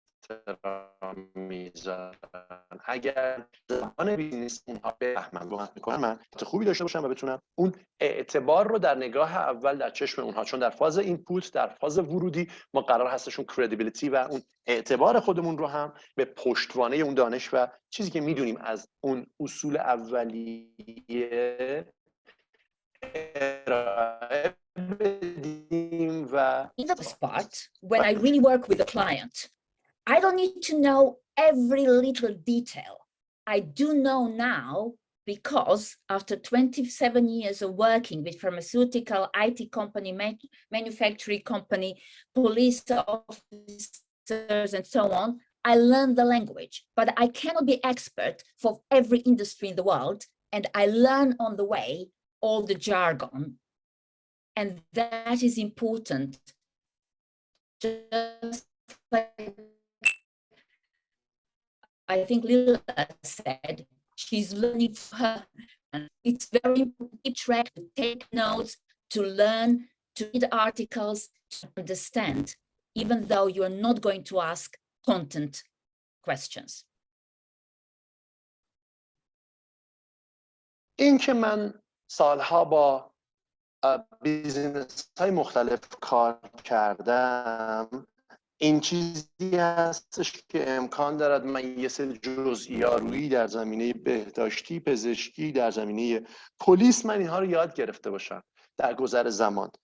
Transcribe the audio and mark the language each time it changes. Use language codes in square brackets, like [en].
[fa] احترام میذارن. اگر زبان بیزینس اونها بفهمن کمک میکنن من خوبی داشته باشم و بتونم اون اعتبار رو در نگاه اول در چشم اونها، چون در فاز اینپوت، در فاز ورودی ما قرار هستشون کردیبیلیتی و اون اعتبار خودمون رو هم به پشتوانه اون دانش و چیزی که میدونیم از اون اصول اولیه ارائه بدیم. و [en] in the part when I really work with a client, I don't need to know every little detail. I do know now because after 27 years of working with pharmaceutical, IT company, manufacturing company, police officers, and so on, I learned the language, but I cannot be expert for every industry in the world, and I learn on the way all the jargon, and that is important. Just like I think Lila said, she's learning for her. And it's very important to keep track, to take notes, to learn, to read articles, to understand, even though you're not going to ask content questions. [fa] این که من سالها با بیزینس های مختلف کار کردم، این چیزی هستش که امکان دارد من یه سری جزئیارویی در زمینه بهداشتی، پزشکی، در زمینه پلیس، من اینها رو یاد گرفته باشم در گذر زمان.